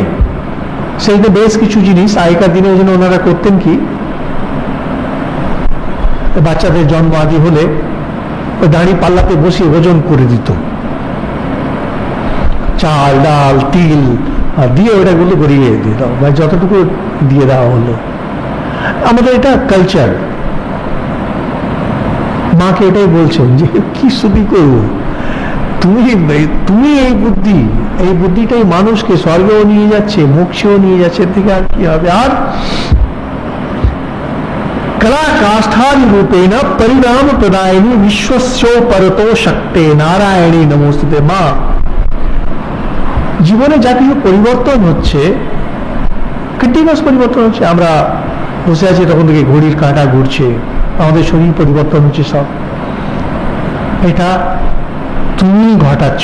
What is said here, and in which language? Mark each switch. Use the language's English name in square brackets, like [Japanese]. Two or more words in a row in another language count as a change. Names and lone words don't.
[Bangla] সেই তো বেশ কিছু জিনিস আগেকার দিনে ওই জন্য ওনারা করতেন কি, বাচ্চাদের জন্ম আদি হলে ওই দাঁড়ি পাল্লাতে বসিয়ে ওজন করে দিত, চাল ডাল তিল দিয়ে ওটাগুলো গড়িয়ে দিয়ে দাও, বা যতটুকু দিয়ে দেওয়া হলো। আমাদের এটা কালচার। মাকে এটাই বলছেন যে কি শুধু করবো, তুমি এই বুদ্ধিটাই মানুষকে স্বর্গেও নিয়ে যাচ্ছে, মোক্ষেও নিয়ে যাচ্ছে, এর থেকে আর কি হবে? [Sanskrit] আর कला काष्ठादि रूपेण परिणाम प्रदायिनी विश्वस्यो परतो शक्ते नारायणी नमोस्तुते। [Bangla] মা, জীবনে যা কিছু পরিবর্তন হচ্ছে, কন্টিনিউয়াস পরিবর্তন হচ্ছে, আমরা বসে আছি তখন থেকে ঘড়ির কাঁটা ঘুরছে, আমাদের শরীর পরিবর্তন হচ্ছে, সব এটা তুমি ঘটাচ্ছ।